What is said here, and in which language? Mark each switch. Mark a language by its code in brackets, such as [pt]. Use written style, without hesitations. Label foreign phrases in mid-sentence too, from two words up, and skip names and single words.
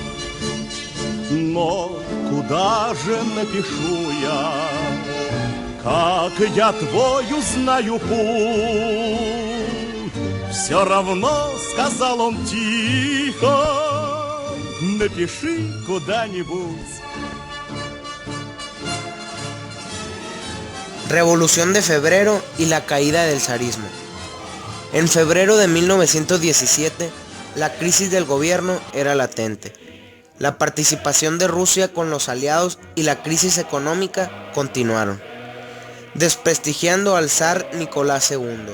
[ru] Но куда же напишу я, как я твой узнаю путь? Все равно, сказал он тихо, напиши куда-нибудь. [es] Revolución de Febrero y la caída del zarismo. En febrero de 1917, la crisis del gobierno era latente. La participación de Rusia con los aliados y la crisis económica continuaron, desprestigiando al zar Nicolás II.